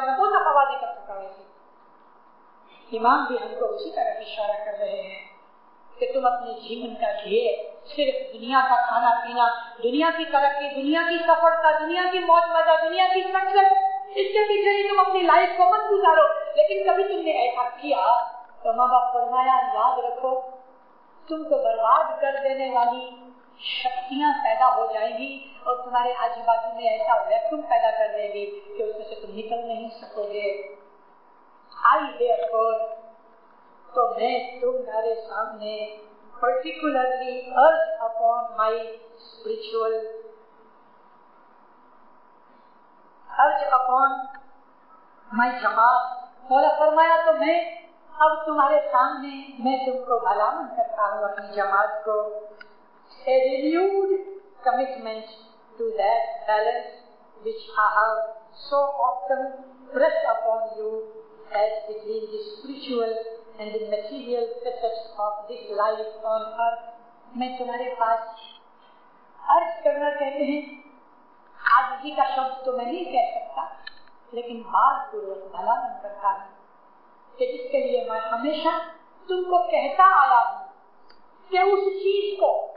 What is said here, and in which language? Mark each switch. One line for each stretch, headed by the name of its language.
Hindi: मैं बहुत दफा वादे कर चुका हूँ। इमाम भी हमको उसी तरह इशारा कर रहे हैं कि तुम अपने जीवन का ध्येय सिर्फ दुनिया का खाना पीना, दुनिया की तरक्की, दुनिया की सफलता, दुनिया की मौज मजा, दुनिया की सक्सेस, इसके पीछे ही तुम अपनी लाइफ को मत गुजारो। लेकिन कभी तुमने ऐसा किया तो माँ बाप फरमाया याद रखो, तुमको बर्बाद कर देने वाली शक्तियां पैदा हो जाएंगी और तुम्हारे आजू बाजू में ऐसा वैक्यूम पैदा कर देगी कि उसमें से तुम निकल नहीं सकोगे।
English: I therefore,
Hindi: तो मैं तुम्हारे सामने
English: particularly urge upon my spiritual, urge upon my जमात।
Hindi: मौला फरमाया तो मैं अब तुम्हारे सामने मैं तुमको भलामन करता हूँ अपनी जमात को,
English: a renewed commitment to that balance which I have so often pressed upon you as between the spiritual and the material facets of this life on earth।
Hindi: मैं तुम्हारे पास अर्ज करना कहते हैं, आजिज़ी का शब्द तो मैं नहीं कह सकता, लेकिन बात पूर्वक भलामन करता हूँ कि जिसके लिए मैं हमेशा तुमको कहता आया हूँ कि उस चीज को